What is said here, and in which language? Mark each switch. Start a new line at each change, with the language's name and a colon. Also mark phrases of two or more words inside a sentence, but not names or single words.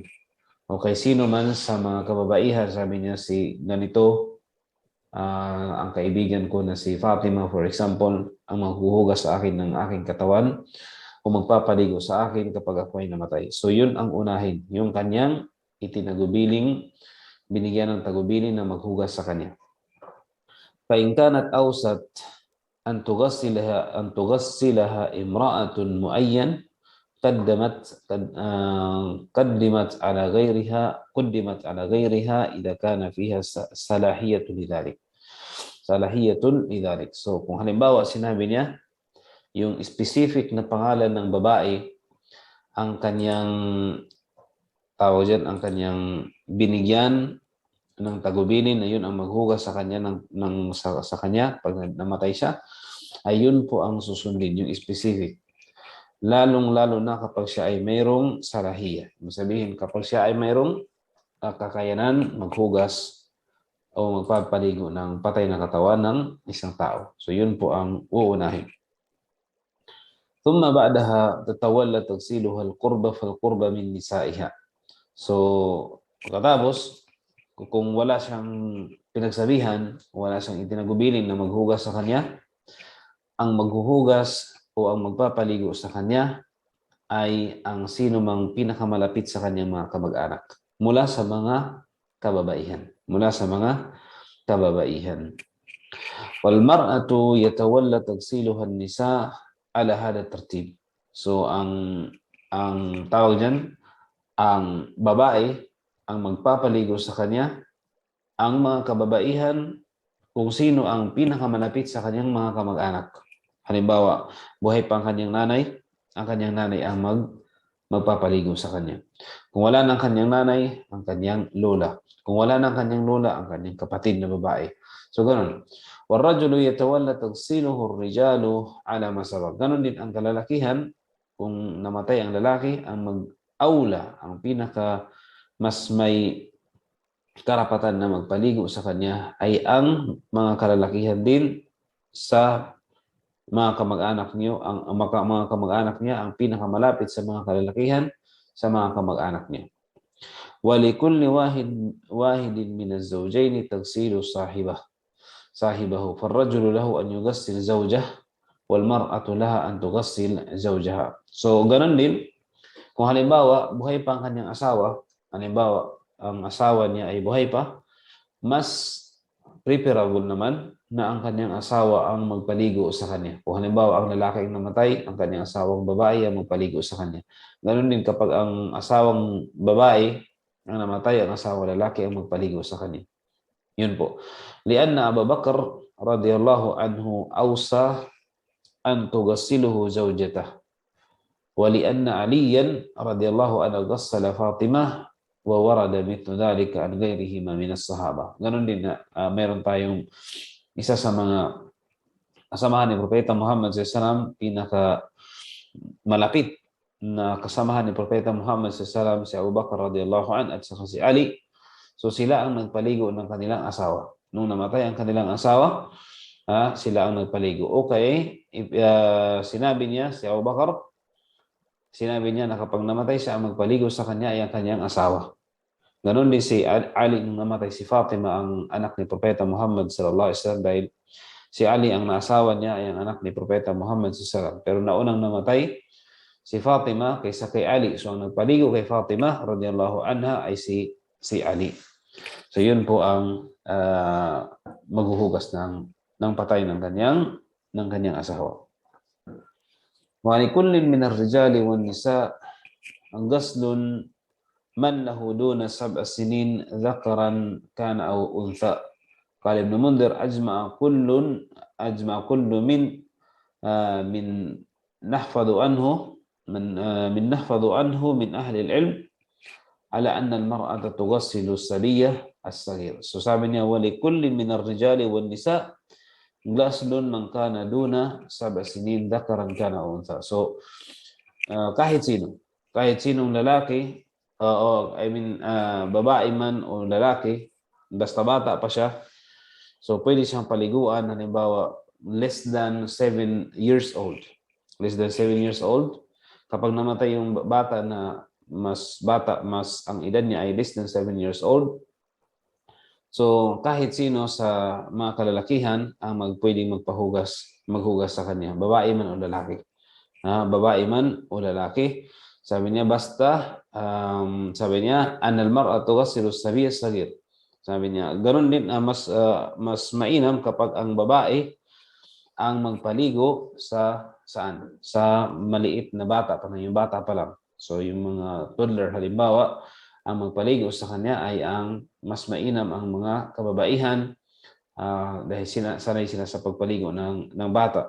Filipino: Okay, sino man sa mga kababaihan, sabi niya si ganito, ang kaibigan ko na si Fatima,
English: for example,
Filipino: ang maghuhugas sa akin ng aking katawan o magpapaligo sa akin kapag ako ay namatay. So yun ang unahin, yung kanyang itinagubiling, binigyan ng tagubilin na maghugas sa kanya.
Arabic: فإن كانت أوسط أن تغسلها امرأة معين قدمت على غيرها إذا كان فيها صلاحية لذلك.
Filipino: So kung halimbawa sinabi niya yung specific na pangalan ng babae ang kanyang ang kanyang binigyan ng tagubilin na yun ang maghugas sa kanya sa kanya pag namatay siya, ay yun po ang susundin, yung specific. Lalong-lalo na kapag siya ay mayroong salahiya. Sabihin, kapag siya ay mayroong kakayanan maghugas o magpapaligo ng patay na katawan ng isang tao. So yun po ang uunahin.
Arabic: ثم بعدها تتولى تغسيلها القرب فالقرب من نسائها.
Filipino: So pagkatapos, kung wala siyang pinagsabihan, wala siyang itinagubilin na maghugas sa kanya, ang maghuhugas o ang magpapaligo sa kanya ay ang sino mang pinakamalapit sa kanyang mga kamag-anak mula sa mga kababaihan.
Arabic: والمرأة يتولى تغسيلها النساء على هذا الترتيب.
Filipino: So ang tawag diyan, ang babae ang magpapaligo sa kanya, ang mga kababaihan kung sino ang pinakamalapit sa kanyang mga kamag-anak. Halimbawa, buhay pa ang kanyang nanay ang magpapaligo sa kanya. Kung wala ng kanyang nanay, ang kanyang lola. Kung wala ng kanyang lola, ang kanyang kapatid na babae. So ganun.
Arabic: وَالرَّجُلُ يَتَوَلَّ تَغْسِيلُهُ الرِّجَالُ عَلَى مَا سَبَقَ.
Filipino: Ganun din ang kalalakihan, kung namatay ang lalaki, ang mag-aula, ang pinaka mas may karapatan na magpaligo sa kanya ay ang mga kalalakihan din sa mga kamag-anak niyo, ang mga kamag-anak niya ang pinakamalapit sa mga kalalakihan sa mga kamag-anak niya.
Arabic: وَلِكُلِّ وَاحِدٍ مِنَ الزَّوْجَيْنِ تَغْسِيلُ صَاحِبَهُ. sahibahu. فالرجل له أن يغسل زوجته والمرأة لها أن تغسل زوجها.
Filipino: So ganun din kung halimbawa buhay pa ang kanyang asawa, halimbawa ang asawa niya ay buhay pa, mas preferable naman na ang kanyang asawa ang magpaligo sa kanya. Kung halimbawa ang lalaki ang namatay, ang kanyang asawang babae ang magpaligo sa kanya. Ganun din kapag ang asawang babae ang namatay, ang asawa lalaki ang magpaligo sa kanya. Yun po.
Arabic: لأن أبو بكر رضي الله عنه أوصى أن تغسله زوجته. ولأن عليا رضي الله عنه غسل فاطمة وورد مثل ذلك عن غيرهما من الصحابة.
Filipino: Ganun din na meron tayong isa sa mga kasamahan ni Propeta Muhammad SAW, pinaka malapit na kasamahan ni Propeta Muhammad SAW, si Abu Bakar
Arabic: رضي الله عن
Filipino: at saka si Ali. So sila ang nagpaligo ng kanilang asawa. Nung namatay ang kanilang asawa, sila ang nagpaligo. Okay, sinabi niya si Abu Bakar, sinabi niya na kapag namatay siya, ang magpaligo sa kanya ay ang kanyang asawa. Ganon din si Ali nung namatay si Fatima, ang anak ni Propeta Muhammad
Arabic: صلى الله عليه وسلم,
Filipino: dahil si Ali ang naasawa niya ay ang anak ni Propeta Muhammad
Arabic: صلى الله عليه وسلم.
Filipino: Pero naunang namatay si Fatima kaysa kay Ali. So ang nagpaligo kay Fatima
Arabic: رضي الله عنها
Filipino: ay si Ali. So yun po ang maghuhugas ng patay ng kanyang asawa.
Arabic: ولكل من الرجال والنساء غسل من له دون 7 سنين ذكرا كان أو أنثى. قال ابن المنذر أجمع كل من نحفظ عنه من أهل العلم على أن المرأة تغسل الصبي الصغير.
Filipino: So sabi niya
Arabic: ولكل من الرجال والنساء غسل من كان دون 7 سنين ذكرا كان أو أنثى.
Filipino: So kahit sinong lalaki, babae man o lalaki, basta bata pa siya, so pwede siyang paliguan, halimbawa
English: less than 7 years old. Less than 7 years old.
Filipino: Kapag namatay yung bata na mas ang edad niya ay
English: less than 7 years old,
Filipino: so kahit sino sa mga kalalakihan ang pwedeng maghugas sa kanya, babae man o lalaki. Babae man o lalaki. Sabi niya basta sabi niya
Arabic: أن المرأة تغسل الصبي الصغير.
Filipino: Sabi niya ganoon din mas mainam kapag ang babae ang magpaligo sa maliit na bata, yung bata pa lang. So yung mga toddler halimbawa, ang magpaligo sa kanya ay ang mas mainam ang mga kababaihan dahil sanay sila sa pagpaligo ng bata.